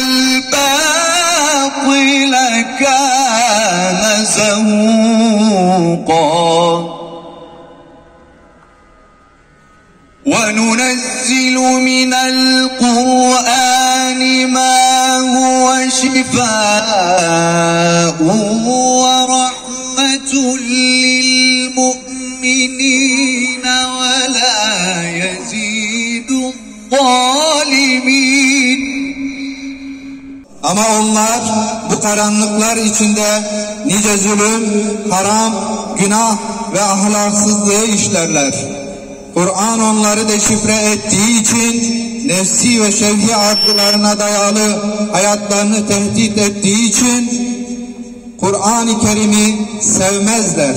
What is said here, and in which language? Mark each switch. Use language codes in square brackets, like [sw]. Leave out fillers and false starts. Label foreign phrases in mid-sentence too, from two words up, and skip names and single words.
[ar] الباطل كان زهوقا وننزل من القرآن ما هو شفاء ورحمة للمؤمنين ولا يزيد الظالمين. [tr] Ama onlar bu karanlıklar içinde nice zulüm, haram, günah ve ahlaksızlığı işlerler. Kur'an onları deşifre ettiği için, nefsi ve şevhi arzularına dayalı hayatlarını tehdit ettiği için Kur'an-ı Kerim'i sevmezler.